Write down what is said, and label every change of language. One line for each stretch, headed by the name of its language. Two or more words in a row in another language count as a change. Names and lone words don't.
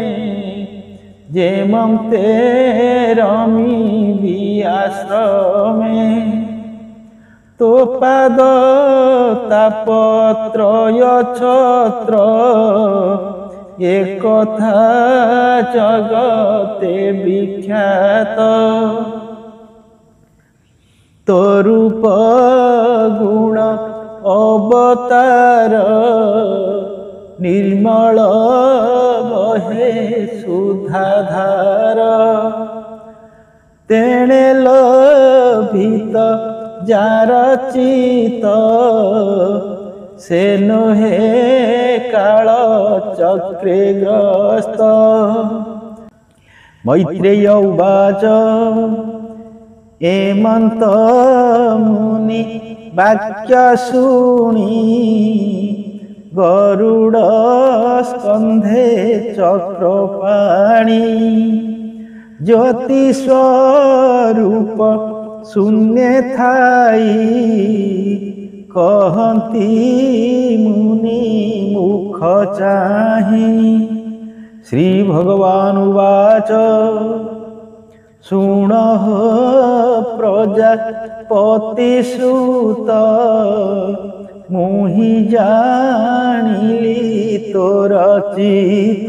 Odia: ଜେମତେ ରମୀ ଆଶ୍ରମେ ତୋ ପାଦ ତାପତ୍ରୟ ଛତ୍ର ଏକ କଥା ଜଗତେ ବିଖ୍ୟାତ ତୋ ରୂପ ଗୁଣ ଅବତାର ନିର୍ମଳ ବହେ ସୁଧାଧାର ତେଣେ ଲଭିତ ଜାର ଚିତ ସେ ନୋହେ କାଳ ଚକ୍ରେ ଗ୍ରସ୍ତ ମୈତ୍ରେୟ ଉବାଚ ଏମନ୍ତ ମୁନି ବାକ୍ୟ ଶୁଣି ଗରୁଡ଼ ସ୍କନ୍ଧେ ଚକ୍ରପାଣି ଜ୍ୟୋତି ସ୍ୱରୂପ ଶୂନ୍ୟେ ଥାଇ କହନ୍ତି ମୁନି ମୁଖ ଚାହିଁ। ଶ୍ରୀ ଭଗବାନ ଉବାଚ ଶୁଣ ପ୍ରଜାପତି ସୁତ ମୁହିଁ ଜାଣିଲି ତୋର ଚିତ।